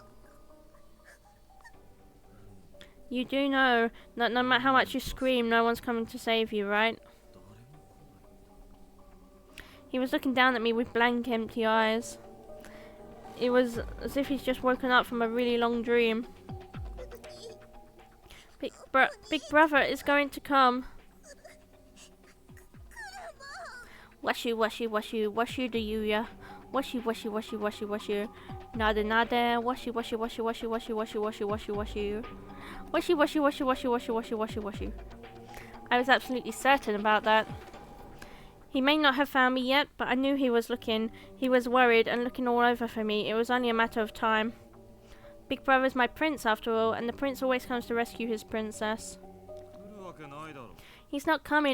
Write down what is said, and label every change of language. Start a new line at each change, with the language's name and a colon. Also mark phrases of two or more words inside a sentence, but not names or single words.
English: You do know that no matter how much you scream, no one's coming to save you, right? He was looking down at me with blank, empty eyes. It was as if he's just woken up from a really long dream. Big brother is going to come. Washu, washu, washu, washu the Yuuya. Washu, washu, washu, washu, washu. Nada, nada. Washu, washu, washu, washu, washu, washu, washu, washu, washu. Washu, washu, washu, washu, washu, washu, washu, washu. I was absolutely certain about that. He may not have found me yet, but I knew he was looking. He was worried and looking all over for me. It was only a matter of time. Big brother's my prince, after all, and the prince always comes to rescue his princess. He's not coming.